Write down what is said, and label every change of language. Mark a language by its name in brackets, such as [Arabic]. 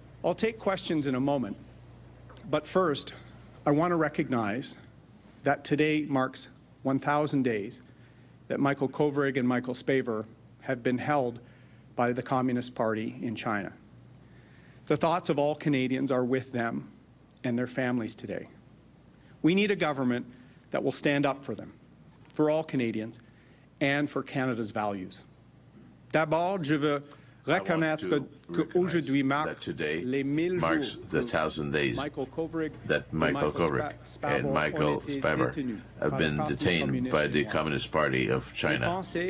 [English] I'll take questions in a moment, but first, I want to recognize that today marks 1,000 days that Michael Kovrig and Michael Spavor have been held by the Communist Party in China. The thoughts of all Canadians are with them and their families today. We need a government that will stand up for them, for all Canadians, and for Canada's values. [French] D'abord, je veux reconnaître qu'aujourd'hui marque les 1000 [English] marks [French] jours [English] the 1,000 days Michael Kovrig that Michael Kovrig and Michael Spavor have been detained by the Communist Party of China.